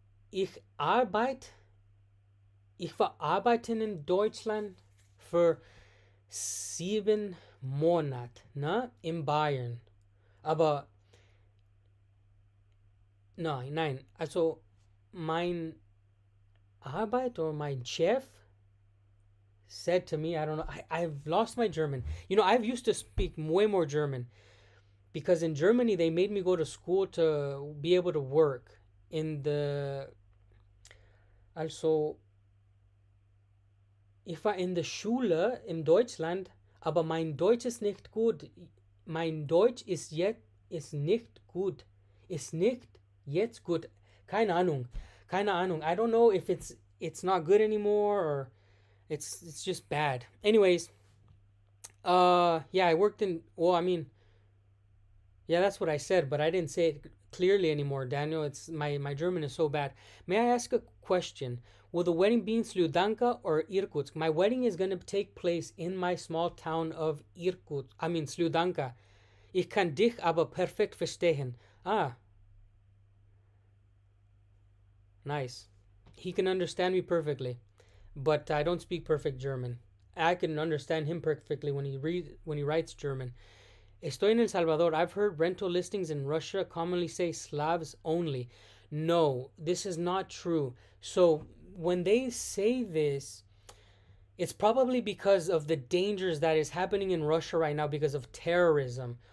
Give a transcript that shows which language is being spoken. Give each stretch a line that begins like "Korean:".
German: Ich arbeite, ich war arbeiten in Deutschland für 7 Monate, ne, in Bayern. Aber nein, also mein Arbeit
English: or
German: mein Chef
English: said to me, I don't know, I've lost my German. You know, I've used to speak way more German because in Germany they made me go to school to be able to work in the
German: also ich war in der Schule in Deutschland, aber mein Deutsch ist nicht gut. Mein Deutsch ist nicht gut. Ist nicht jetzt gut. Keine Ahnung. Keine Ahnung.
English: I don't know if it's not good anymore or it's just bad. Anyways, yeah, I worked in well, I mean, yeah, that's what I said, but I didn't say it clearly anymore, Daniel. It's my German is so bad. May I ask a question? Will the wedding be in Sludanka or Irkutsk? My wedding is going to take place in my small town of Irkutsk. I mean Sludanka.
German: Ich kann dich aber perfekt verstehen.
English: Ah, nice. He can understand me perfectly, but I don't speak perfect German. I can understand him perfectly when he writes German.
Spanish: Estoy en El Salvador.
English: I've heard rental listings in Russia commonly say Slavs only. No, this is not true. So when they say this, it's probably because of the dangers that is happening in Russia right now because of terrorism.